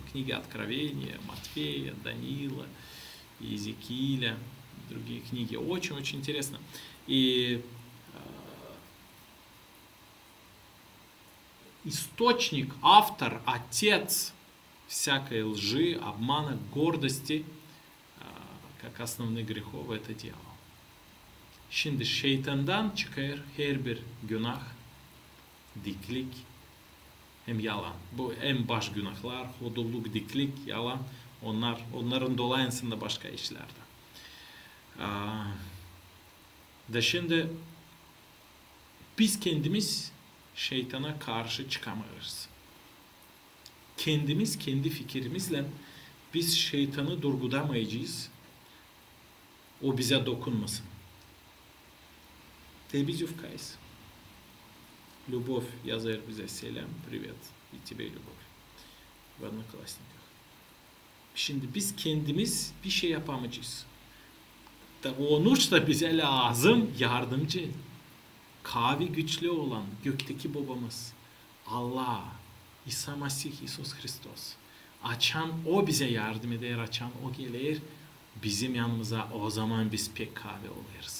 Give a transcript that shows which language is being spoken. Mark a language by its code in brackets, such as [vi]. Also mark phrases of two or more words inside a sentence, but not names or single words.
[ru] Книги Откровения, Матфея, Даниила, Иезекииля, другие книги. Очень-очень интересно. И источник, автор, отец всякой лжи, обмана, гордости, как основных грехов, это дьявол. [gag] Şimdi şeytandan çıkar her bir günah, diklik, hem yalan. Bu en baş günahlar, hodulluk, diklik, yalan. Onların dolayısıyla başka işlerde. Da şimdi biz kendimiz şeytana karşı çıkamayız. Kendimiz kendi fikrimizle biz şeytanı durgulamayacağız. O bize dokunmasın. Тебизювкайс. Любовь yazar bize selam, [ru] привет. И тебе любовь. В Одноклассниках. [gag] Şimdi biz kendimiz bir şey yapamayacağız. Onun da bize lazım yardımcı. Kavi güçlü olan gökteki babamız. Allah, İsa Mesih, İsus Hristos. Açan o bize yardım eder, açan o gelir bizim yanımıza, o zaman biz pek kavi oluruz.